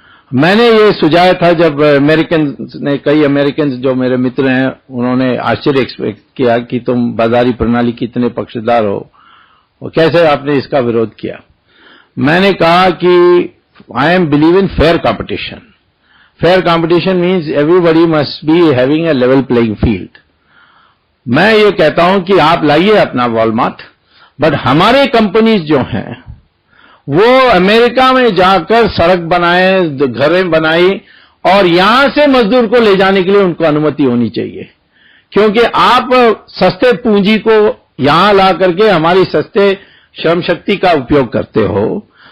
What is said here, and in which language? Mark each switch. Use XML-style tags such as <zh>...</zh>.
<hi>मैंने ये सुझाया था जब कई अमेरिकन जो मेरे मित्र हैं, उन्होंने आश्चर्य एक्सपेक्ट किया कि तुम बाजारी प्रणाली की इतने पक्षधर हो, और कैसे आपने इसका विरोध किया. मैंने कहा कि</hi> <en>I am believe in fair competition. Fair competition means everybody must be having a level playing field.</en> <hi>मैं ये कहता हूं कि आप लाइए अपना वॉलमार्ट, बट हमारे कंपनीज जो हैं वो अमेरिका में जाकर सड़क बनाए, घरें बनाई, और यहां से मजदूर को ले जाने के लिए उनको अनुमति होनी चाहिए. क्योंकि आप सस्ते पूंजी को यहां ला करके हमारी सस्ते श्रम शक्ति का उपयोग करते हो.</hi>